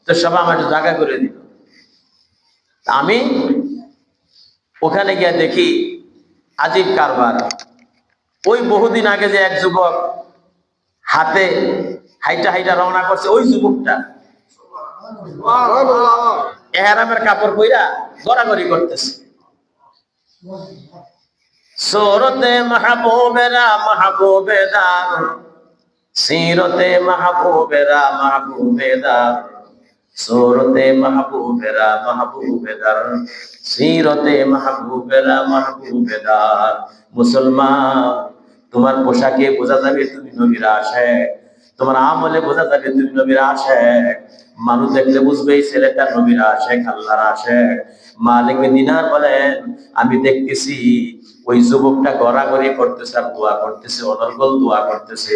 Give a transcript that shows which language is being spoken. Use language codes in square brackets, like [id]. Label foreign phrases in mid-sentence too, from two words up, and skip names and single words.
[bn] তো সবাই আমার একটু জায়গা করে দিল। আমি ওখানে গিয়ে দেখি আজীব কারবার। ওই বহুদিন আগে যে এক যুবক হাতে হাইটা হাইটা রওনা করছে, ওই যুবকটা এহরামের কাপড় পইরা গড়াগড়ি করতেছে। [fa] صورت محبوب را محبوب دار، سیرت محبوب را محبوب دار، صورت محبوب را محبوب دار، سیرت محبوب را محبوب دار. [bn] मुसलमान তোমার পোশাকে বোঝা যাবে তুমি নবীর আশিক, তোমার আমলে বোঝা যাবে তুমি নবীর আশিক। মানুষ দেখলে বুঝবে এই ছেলেটা নবীর আশিক, আল্লাহর আশিক। মালিক দিনার বলেন আমি দেখতেছি ওই যুবকটা গড়াগড়ি করতেছে আর দোয়া করতেছে, অনর্গল দোয়া করতেছে।